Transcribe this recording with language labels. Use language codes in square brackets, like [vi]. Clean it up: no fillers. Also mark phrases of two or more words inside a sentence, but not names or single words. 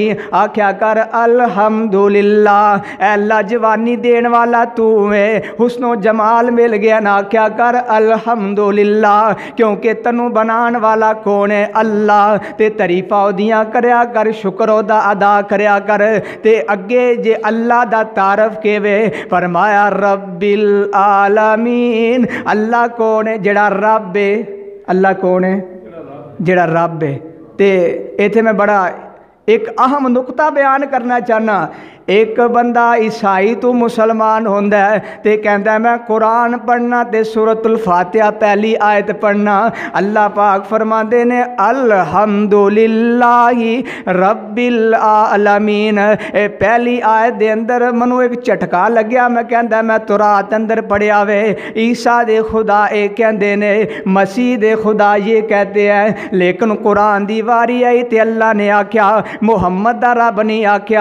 [pa] آکھیا کر الحمدللہ۔ اللہ جوانی دینے والا تو ہے، حسن و جمال مل گیا نا، آکھیا کر الحمدللہ. کیونکہ تنوں بنانے والا کون ہے? اللہ. تے تعریفاں اودیاں کریا کر، شکر اودا ادا کریا کر. تے اگے جے اللہ دا تعارف کیوے، فرمایا [ar] رب العالمين. [pa] اللہ کون ہے؟ جیہڑا رب ہے۔ اللہ کون ہے? جیہڑا رب ہے. تے ایتھے میں بڑا ایک اہم نکتہ بیان کرنا چاہنا. ایک بندہ عیسائی توں مسلمان ہوندا ہے تے کہتا ہے میں قرآن پڑھنا تے سورۃ الفاتحہ پہلی آیت پڑھنا. اللہ پاک فرماتے نے [ar] الحمد لله رب العالمين. [pa] پہلی آیت دے اندر منوں ایک جھٹکا لگیا. میں کہتا میں تو رات اندر پڑھیا وے، عیسیٰ دے خدا یہ کہتے نے، مسیح دے خدا یہ کہتے ہیں. لیکن قرآن دی واری آئی تے اللہ نے آکھیا، محمد دا رب نہیں آکھیا.